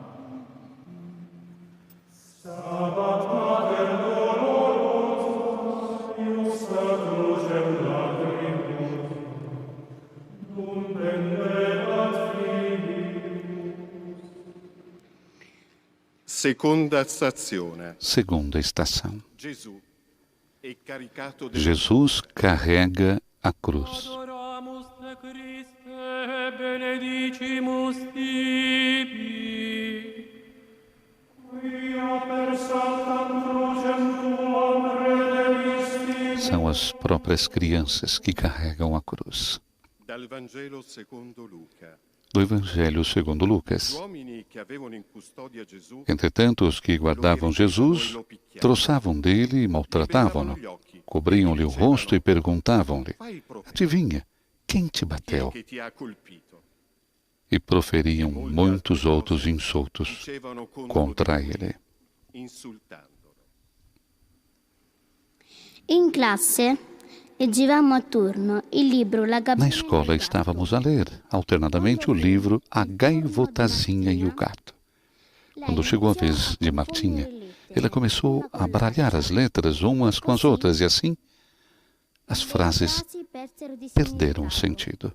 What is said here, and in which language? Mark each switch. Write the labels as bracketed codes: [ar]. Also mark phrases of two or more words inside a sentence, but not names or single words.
[la] Stabat Mater Dolorosus, iusta crucem lacrimus, dum pendebat Filii, [it] Seconda stazione. [pt] Segunda estação. [it] Gesù è caricato del [pt] Jesus carrega a cruz. [la] Adoramus te Christe, benedicimus tibi. Quia per saltam crucem tuam redemisti. [pt] São as próprias crianças que carregam a cruz. [it] Dal Vangelo secondo Luca. [pt] Do Evangelho segundo [it] Gli [pt] Lucas. [it] uomini che avevano in custodia Gesù [pt] Entretanto, os que guardavam Jesus troçavam dele e maltratavam-no, cobriam-lhe o rosto e perguntavam-lhe: [it] fai il profeta, [pt] adivinha, quem te [it] chi è [pt] bateu? [it] che ti ha colpito? [pt] E proferiam muitos outros insultos [it] Dicevano [pt] contra [it] di lui, [pt] ele. [it] insultandolo. In classe leggevamo a turno il libro La [pt] Na [it] Gabbana [pt] escola estávamos a ler, alternadamente, o livro A Gaivotazinha e o Gato. Quando chegou a vez de Martinha, ela começou a baralhar as letras umas com as outras e assim as frases perderam o sentido.